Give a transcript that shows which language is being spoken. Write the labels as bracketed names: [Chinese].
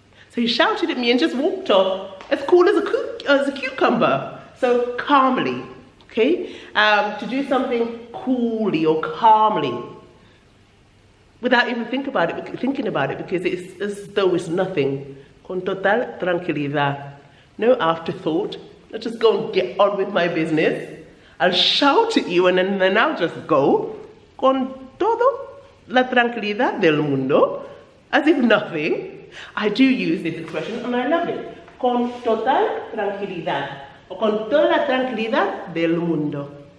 [English] So he shouted at me and just walked off as cool as a cucumber. So calmly, okay? To do something coolly or calmly without even thinking about it because it's as though it's nothing. [Spanish] con total tranquilidad. [English] No afterthought. I'll just go and get on with my business. I'll shout at you and then I'll just go. [Spanish] Con todo la tranquilidad del mundo. [English] As if nothing. I do use this expression and I love it. [Spanish] Con total tranquilidad. O con toda la tranquilidad del mundo.